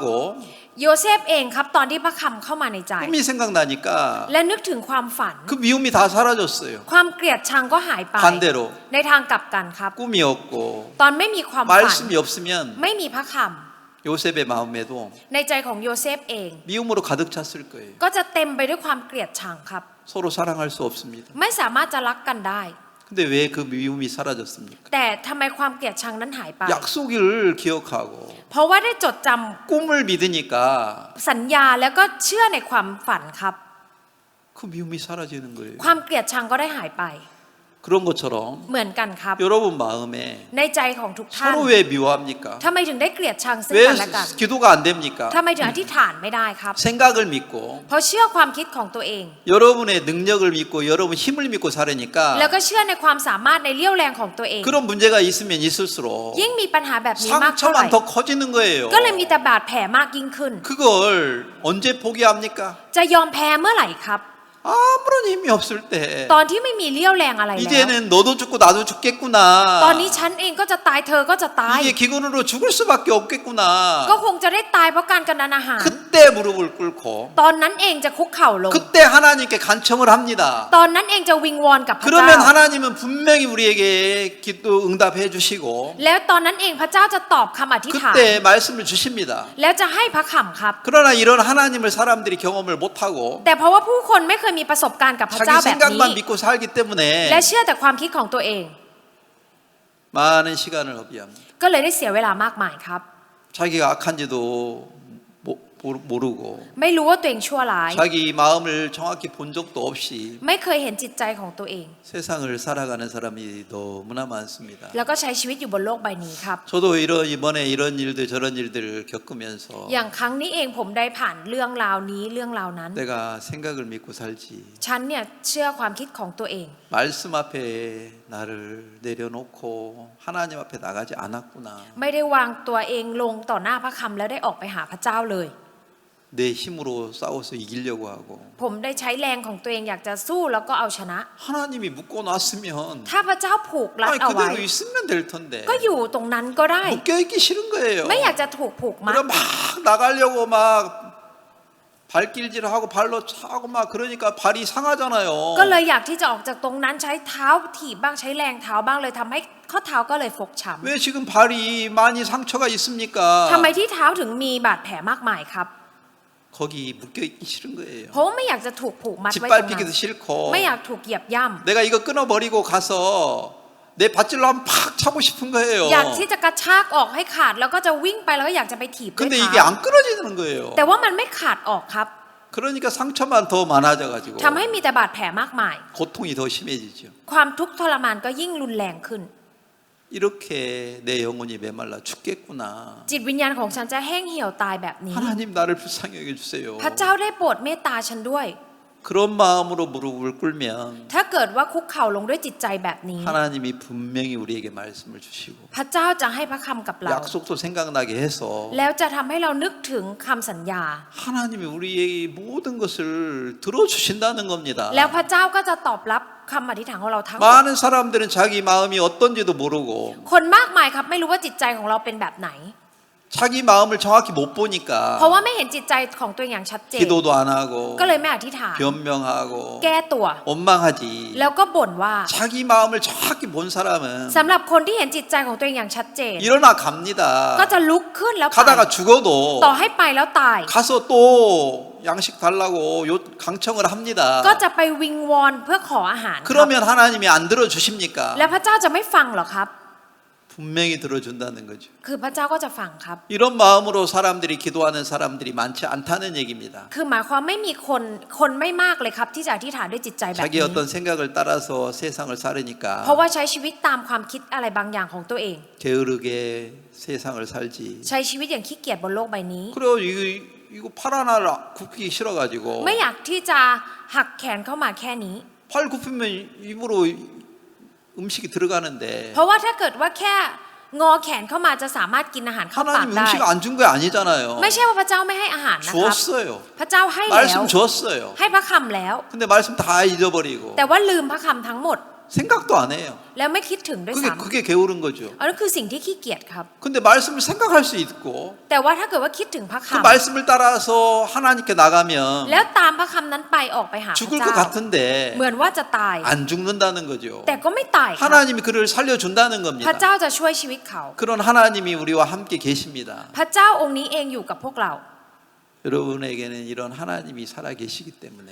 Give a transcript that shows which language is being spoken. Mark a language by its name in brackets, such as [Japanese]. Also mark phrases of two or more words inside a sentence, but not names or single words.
[Thai] โยเซฟเองครับตอนที่พระคำเข้ามาในใจ [Korean] 꿈이 생각나니까 [Thai] และนึกถึงความฝัน [Korean] 그 미움이 다 사라졌어요. [Thai] ความเกลียดชังก็หายไป [Korean] 반대로 [Thai] ในทางกลับกันครับ [Korean] 꿈이 없고 [Thai] ตอนไม่มีความฝัน [Korean] 말씀이 없으면 [Thai] ไม่มีพระค [Korean] 요셉의 마음에도 [Thai] ำในใจของโยเซฟเอง [Korean] 미움으로 가득 찼을 거예요. [Thai] ก็จะเต็มไปด้วยความเกลียดชังครับ [Korean] 서로 사랑할 수 없습니다. [Thai] ไม่สามารถจะรักกันได้ [Korean] 근데 왜 그 미움이 사라졌습니까? [Thai] แต่ทำไมความเกลียดชังนั้นหายไป [Korean] 약속을 기억하고 [Thai] เพราะว่าได้จดจ [Korean] 꿈을 믿으니까 [Thai] ำสัญญาแล้วก็เชื่อในความฝันครับ [Korean] 그 미움이 사라지는 거예요. [Thai] ความเกลียดชังก็ได้หายไป [Korean] 그런 것처럼 [Thai] เหมือนกันครับ [Korean] 여러분 마음에 [Thai] ในใจของทุกท่าน [Korean] 서로 왜 미워합니까? [Thai] ทำไมถึงได้เกลียดชังซึ่ง [Korean] 왜 [Thai] กันและกัน [Korean] 기도가 안 됩니까? [Thai] ทำไมถึงอธิษฐานไม่ได้ครับ [Korean] 생각을 믿고 [Thai] เพราะเชื่อความคิดของตัวเอง [Korean] 여러분의 능력을 믿고 여러분 힘을 믿고 살으니까 [Thai] แล้วก็เชื่อในความสามารถในเลี้ยวแรงของตัวเอง [Korean] 그런 문제가 있으면 있을수록 [Thai] ยิ่งมีปัญหาแบบนี้มากเท่าไหร่ [Korean] 상처만 더 커지는 거예요. [Thai] ก็เลยมีแต่บาดแผลมากยิ่งขึ้น [Korean] 그걸 언제 포기합니까? [Thai] จะยอมแพ้เมื่อไหร่ครับ [Korean] 아무런 힘이 없을 때 [Thai] ตอนที่ไม่มีเลี้ยวแรงอะไรแล้ว [Korean] 이제는 너도 죽고 나도 죽겠구나. [Thai] ตอนนี้ฉันเองก็จะตายเธอก็จะตาย [Korean] 이게 기근으로 죽을 수밖에 없겠구나. [Thai] ก็คงจะได้ตายเพราะการกำนันอาหาร [Korean] 그때 무릎을 꿇고 [Thai] ตอนนั้นเองจะคุกเข่าลง [Korean] 그때 하나님께 간청을 합니다. [Thai] ตอนนั้นเองจะวิงวอนกับพระเจ้า [Korean] 그러면 하나님은 분명히 우리에게 기도 응답해 주시고 [Thai] แล้วตอนนั้นเองพระเจ้าจะตอบคำอธิษฐาน [Korean] 그때 말씀을 주십니다. [Thai] แล้วจะให้พระคำครับ [Korean] 그러나 이런 하나님을 사람들이 경험을 못하고 [Thai] แต่เพราะว่าผู้คนไม่เคยมีประสบการณ์กับพระ [Korean] 자기 [Thai] เจ้าแบบนี้ [Korean] 생각만 믿고 살기 [Thai] และ [Korean] 때문에 [Thai] เชื่อแต่ความคิดของตัวเอง [Korean] 많은 시간을 허비합니다. [Thai] ก็เลยได้เสียเวลามากมายครับ [Korean] 자기가 악한지도 모르고 [Thai] ไม่รู้ว่าตัวเองชั่วร้าย [Korean] 자기 마음을 정확히 본 적도 없이 [Thai] ไม่เคยเห็นจิตใจของตัวเอง [Korean] 세상을 살아가는 사람이 너무나 많습니다. [Thai] แล้วก็ใช้ชีวิตอยู่บนโลกใบนี้ครับ [Korean] 저도 이번에 이런 일들 저런 일들을 겪으면서 [Thai] อย่างครั้งนี้เองผมได้ผ่านเรื่องราวนี้เรื่องราวนั้น [Korean] 내가 생각을 믿고 살지 [Thai] ฉันเนี่ยเชื่อความคิดของตัวเอง [Korean] 말씀 앞에 나를 내려놓고 하나님 앞에 나가지 않았구나. [Thai] ไม่ได้วางตัวเองลงต่อหน้าพระคำแล้วได้ออกไปหาพระเจ้าเลย [Korean] 내 힘으로 싸워서 이기려고 하고 [Thai] ผมได้ใช้แรงของตัวเองอยากจะสู้แล้วก็เอาชนะ [Korean] 하나님이 묶어놨으면 [Thai] ถ้าพระเจ้าผูกรัด [Korean] 아니 [Thai] เอาไว้ [Korean] 그대로 있으면 될 텐데 [Thai] ก็อยู่ตรงนั้นก็ได้ [Korean] 묶여있기 싫은 거예요. [Thai] ไม่อยากจะถูกผูกมัด [Korean] 그럼 막 나가려고 막 발길질하고 발로 차고 막 그러니까 발이 상하잖아요. [Thai] ก็เลยอยากที่จะออกจากตรงนั้นใช้เท้าถีบบ้างใช้แรงเท้าบ้างเลยทำให้ข้อเท้าก็เลยฟกช้ [Korean] 왜 지금 발이 많이 상처가 [Thai] ำ [Korean] 있습니까? [Thai] ทำไมที่เท้าถึงมีบาดแผลมากมายครับ [Korean] 거기 묶여있기 싫은 거예요. [Thai] เพราะว่าไม่อยากจะถูกผูกมัดไว้ตรงนั้น [Korean] 짓밟히기도 싫고 [Thai] ไม่อยากถูกเหยียบย่ำ [Korean] 내가 이거 끊어버리고 가서 내 밧줄로 한번 팍 차고 싶은 거예요. [Thai] อยากที่จะกระชากออกให้ขาดแล้วก็จะวิ่งไปแล้วก็อยากจะไปถีบด้วย [Korean] 근데 이게 [Thai] เท้า [Korean] 안 끊어지는 거예요. [Thai] แต่ว่ามันไม่ขาดออกครับ [Korean] 그러니까 상처만 더 많아져가지고 [Thai] ทำให้มีแต่บาดแผลมากมาย [Korean] 고통이 더 심해지죠. [Thai] ความทุกข์ทรมานก็ยิ่งรุนแรงขึ้น [Korean] 이렇게 내 영혼이 메말라 죽겠구나. [Thai] จิตวิญญาณของฉันจะแห้งเหี่ยวตายแบบนี้ [Korean] 하나님 나를 불쌍히 여겨주세요. [Thai] พระเจ้าได้โปรดเมตตาฉันด้วย [Korean] 그런 마음으로 무릎을 꿇으면 [Thai] ถ้าเกิดว่าคุกเข่าลงด้วยจิตใจแบบนี้ [Korean] 하나님이 분명히 우리에게 말씀을 주시고 [Thai] พระเจ้าจะให้พระคำกับเรา [Korean] 약속도 생각나게 해서 [Thai] แล้วจะทำให้เรานึกถึงคำสัญญา [Korean] 하나님이 우리의 모든 것을 들어주신다는 겁니다. [Thai] แล้วพระเจ้าก็จะตอบรับคำอธิษฐานของเราทั้งหมด [Korean] 많은 사람들은 자기 마음이 어떤지도 모르고 [Thai] คนมากมายครับไม่รู้ว่าจิตใจของเราเป็นแบบไหน [Korean] 자기 마음을 정확히 못 [Thai] เพราะ [Korean] 보니까 [Thai] ว่าไม่เห็นจิตใจของตัวเองอย่างชัดเจน [Korean] 기도도 안 하고 [Thai] ก็เลยไม่อธิษฐาน [Korean] 변명하고 [Thai] แก้ตัว [Korean] 원망하지. [Thai] แล้วก็บ่นว่า [Korean] 자기 마음을 정확히 본 사람은 [Thai] สำหรับคนที่เห็นจิตใจของตัวเองอย่างชัดเจน [Korean] 일어나 갑니다. [Thai] ก็จะลุกขึ้นแล้วไป [Korean] 가다가 죽어도 [Thai] ต่อให้ไปแล้วตาย [Korean] 가서 또 양식 달라고 강청을 합니다. [Thai] ก็จะไปวิงวอนเพื่อขออาหารครับ [Korean] 그러면 하나님이 안 들어주십니까? [Thai] แล้วพระเจ้าจะไม่ฟังเหรอครับ [Korean] 분명히 들어준다는 거죠. [Thai] คือพระเจ้าก็จะฟังครับ [Korean] 이런 마음으로 사람들이 기도하는 사람들이 많지 않다는 얘기입니다. [Thai] คือหมายความไม่มีคนไม่มากเลยครับที่จะอธิษฐานด้วยจิตใจแบบ [Korean] 자기 [Thai] นี้ [Korean] 어떤 생각을 따라서 세상을 살으니까 [Thai] เพราะว่าใช้ชีวิตตามความคิดอะไรบางอย่างของตัวเอง [Korean] 게으르게 세상을 살지. [Thai] ใช้ชีวิตอย่างขี้เกียจบนโลกใบนี้ [Korean] 그리고 이거 팔 하나를 굽기 싫어가지고 [Thai] ไม่อยากที่จะหักแขนเข้ามาแค่นี้ [Korean] 팔 굽히면 입으로 음식이 들어가는데 [Thai] เพราะว่าถ้าเกิดว่าแค่งอแขนเข้ามาจะสามารถกินอาหารเข้าปาก [Korean] 하나님 [Thai] ได้ [Korean] 음식 안 준 거 아니잖아요. [Thai] ไม่ใช่ว่าพระเจ้าไม่ให้อาหารนะครับ [Korean] 주었어요. [Thai] พระเจ้าให้แล้ว [Korean] 말씀 줬어요. [Thai] ให้พระคำแล้ว [Korean] 근데 말씀 다 잊어버리고 [Thai] แต่ว่าลืมพระคำทั้งหมด [Korean] 생각도 안 해요. [Thai] แล้วไม่คิดถึงด้วยซ้ [Korean] 그게 게으른 거죠. [Thai] ำอันนั้นคือสิ่งที่ขี้เกียจครับ [Korean] 근데 말씀을 생각할 수 있고 [Thai] แต่ว่าถ้าเกิดว่าคิดถึงพระ [Korean] 그 [Thai] คำ [Korean] 말씀을 따라서 하나님께 나가면 [Thai] แล้วตามพระคำนั้นไปออกไปหาพระ [Korean] 죽을 것 [Thai] เจ้า [Korean] 같은데 [Thai] เหมือนว่าจะตาย [Korean] 안 죽는다는 거죠. [Thai] แต่ก็ไม่ตายครับ [Korean] 하나님이 그를 살려준다는 [Thai] พระ [Korean] 겁니다. [Thai] เจ้าจะช่วยชีวิตเขา [Korean] 그런 하나님이 우리와 함께 계십니다. [Thai] พระเจ้าองค์นี้เองอยู่กับพวกเรา [Korean] 여러분에게는 이런 하나님이 살아 계시기 때문에